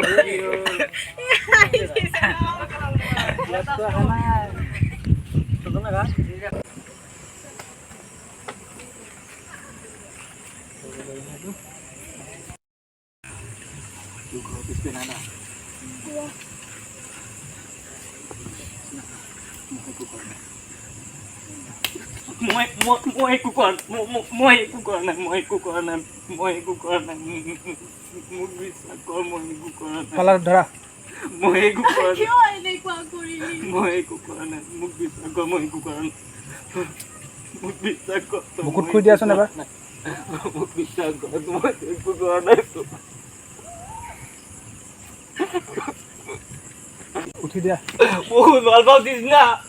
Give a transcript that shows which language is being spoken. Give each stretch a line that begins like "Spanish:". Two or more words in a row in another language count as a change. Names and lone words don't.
Assamese: तो है ना तो तुम लगा तू को पे ना মই একো কৰা নাই মোক বিশ্বাস কৰ মই একো কৰা নাই কলাৰ ধৰা মই একো কৰা নাই কিয় এনেকুৱা কৰিলি মই একো কৰা নাই মোক বিশ্বাস কৰ মই একো কৰা নাই মোক বিশ্বাস কৰ মুকুট খুই দিয়াচোন এবাৰ মোক বিশ্বাস কৰ মই একো কৰা নাই উঠি দিয়া ও নলবাও দিছ না